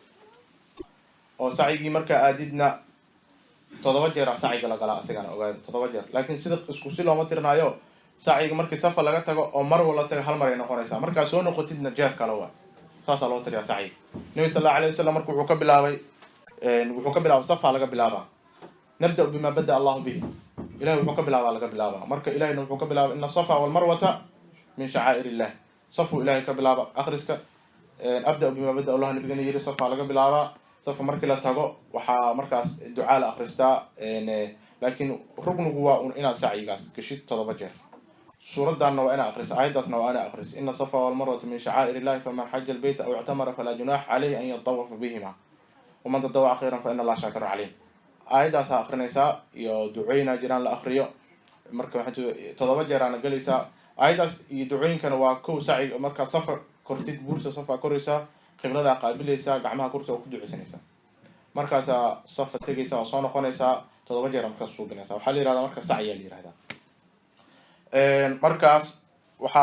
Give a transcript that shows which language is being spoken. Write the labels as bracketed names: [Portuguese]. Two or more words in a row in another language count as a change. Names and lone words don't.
[Somali] oo sacyigii marka aadidna 7 jeer sacyiga la galaa asigana ogaado 7 jeer laakiin sida isku si looma tirnaayo sacyiga markii safa laga tago oo mar wala tago hal mar ay noqonaysaa marka soo noqotidna jeer kale waa saasa loo tiriyaa sacyiga nabi [Arabic] صلى الله عليه وسلم [Somali] markuu wuxuu ka bilaabay safa laga bilaabaa [Arabic] نبدأ بما بدأ الله به [Somali] ilaahay wuxuu ka bilaabaa marka ilaahay wuxuu ka bilaabaa [Arabic] إن الصفا والمروة من شعائر الله [Somali] safu ilaahay ka bilaaba akhriska [Arabic] أبدأ بما بدأ الله [Somali] nabigana yiri safa laga bilaabaa safa markii la tago waxaa markaas ducaa la akhristaa laakiin ruknigu waa inaad sacyigaas gashid 7 jeer suuradanna waa inaad akhrisaa aayadaasna waa inaad akhrisaa [Arabic] إن الصفا والمروة من شعائر الله فمن حج البيت أو اعتمر فلا جناح عليه أن يطوف بهما ومن تطوع خيرا فإن الله شاكر عليم [Somali] aayadaas akhrinaysaa iyo ducooyina jiraan la akhriyo marka waxay 7 jeer aan galaysaa aayadaas iyo ducooyinkana waa kow sacyi marka safa kortid buurta safa koraysaa qiblada qaabilaysaa gacmaha kursiga ku duceysanaysaa markaas safa tagaysaa oo soo noqonaysaa todoba jeer markaas suubinaysaa waxaa la yihahdaa marka sacyaa la yihahdaa markaas waxaa